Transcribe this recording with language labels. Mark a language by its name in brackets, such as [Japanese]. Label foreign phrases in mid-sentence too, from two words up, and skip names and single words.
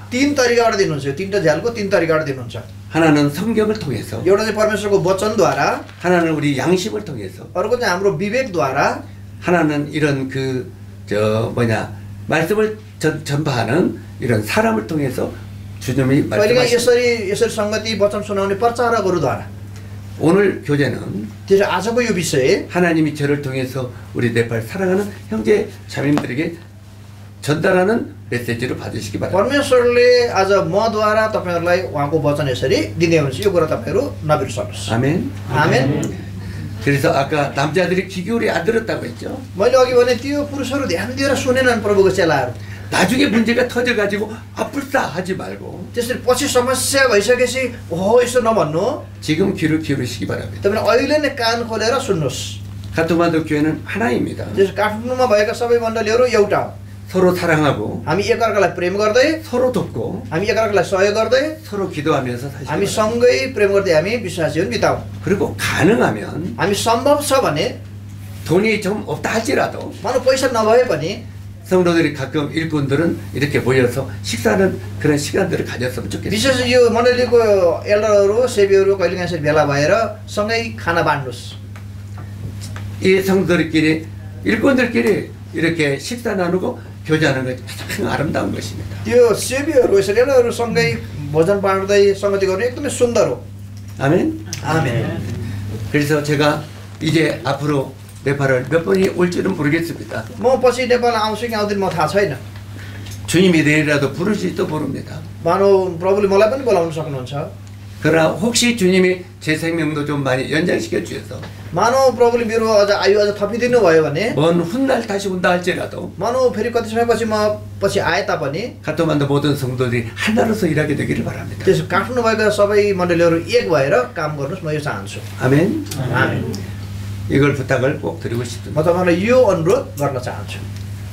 [Nepali] 3 तरिकाबाट दिनुहुन्छ यो 3टा झ्यालको 3 तरिकाबाट दिनुहुन्छ [Korean] 하나는 성경을 통해서, [Nepali] एउटा चाहिँ परमेश्वरको वचनद्वारा [Korean] 하나는 우리 양심을 통해서, [Nepali] अर्को चाहिँ हाम्रो विवेकद्वारा [Korean] 하나는 이런 말씀을 전파하는 이런 사람을 통해서 주님이 [Nepali] कहिलेकाहीँ [Korean] 말씀하십니다. [Nepali] यसरी संगति वचन सुनाउने प्रचारकहरूद्वारा [Korean] 오늘 교제는 [Nepali] त्यसो आजको यो विषय [Korean] 하나님이 저를 통해서 우리 네팔 사랑하는 형제 자매님들에게 전달하는 메시지로 받으시기 바랍니다. [Nepali] परमेश्वरले आज मद्वारा तपाईहरुलाई उहाँको वचन यसरी दिने हुन्छ यो कुरा तपाईहरु नबिर्सनुहोस्। [Korean] 아멘. [Nepali] आमेन। [Korean] 그래서 아까 남자들이 귀 기울이 안 들었다고 했죠. [Nepali] मैले अघि भने त्यो पुरुषहरु ध्यान दिएर सुनेनन् प्रभुको चेलाहरु। [Korean] 나중에 문제가 터져가지고 아플다 하지 말고 [Nepali] त्यसरी पछि समस्या भइसकेपछि हो यसो नभन्नु। [Korean] 지금 귀를 기울이시기 바랍니다. [Nepali] तपाईले अहिले नै कान खोलेर सुन्नुहोस्। [Korean] 카트만두 교회는 하나입니다. [Nepali] त्यस काठमाडौँमा भएका सबै मण्डलीहरु एउटा हो। [Korean] 서로 사랑하고 [Nepali] हामी एकअर्कालाई प्रेम गर्दै, [Korean] 서로 돕고 [Nepali] हामी एकअर्कालाई सहयोग गर्दै, [Korean] 서로 기도하면서 사시기 [Nepali] हामी [Korean] 바랍니다. [Nepali] सँगै प्रेम गर्दै हामी विश्वास जीवन बिताउँ। [Korean] 그리고 가능하면 [Nepali] हामी सम्भव छ भने [Korean] 돈이 좀 없다 할지라도 [Nepali] मानौ पैसा नभए पनि [Korean] 성도들이 가끔 일꾼들은 이렇게 모여서 식사하는 그런 시간들을 가졌으면 좋겠어요. [Nepali] विशेष यो मण्डलीको एल्डरहरु सेवीहरु कहिलेकाहीँ यसरी भेला भएर सँगै खाना बाँड्नुस्। [Korean] 이 성도들끼리 일꾼들끼리 이렇게 식사 나누고 교제하는 것 가장 아름다운 것입니다. [Nepali] त्यो सेवीहरु यसरी एल्डरहरु सँगै भोजन बाँड्दै संगति गर्नु एकदमै सुन्दर हो। [Korean] 아멘. [Nepali] आमेन। [Korean] 그래서 제가 이제 앞으로 네팔을 몇 번이 올지는 모르겠습니다. [Nepali] म पछि नेपाल आउँछु कि आउँदिन म थाहा छैन। [Korean] 주님이 내일이라도 부르실지도 모릅니다. [Nepali] मानौ प्रभुले मलाई पनि बोलाउन सक्नुहुन्छ। [Korean] 그러나 혹시 주님이 제 생명도 좀 많이 연장시켜 주셔서 [Nepali] मानौ प्रभुले मेरो अझ आयु अझ थपिदिनु भयो भने [Korean] 먼 훗날 다시 온다 할지라도 [Nepali] मानौ फेरि कति समयपछि म पछि आए तापनि [Korean] 카트만두 모든 성도들이 하나로서 일하게 되기를 바랍니다. [Nepali] त्यसो काठमाडौँ भएका सबै मण्डलीहरु एक भएर काम गर्नुस् म यो चाहन्छु। [Korean] 아멘. [Nepali] आमेन। [Korean] 이걸 부탁을 꼭 드리고 [Nepali] म [Korean] 싶습니다. [Nepali] तपाईहरुलाई यो अनुरोध गर्न चाहन्छु।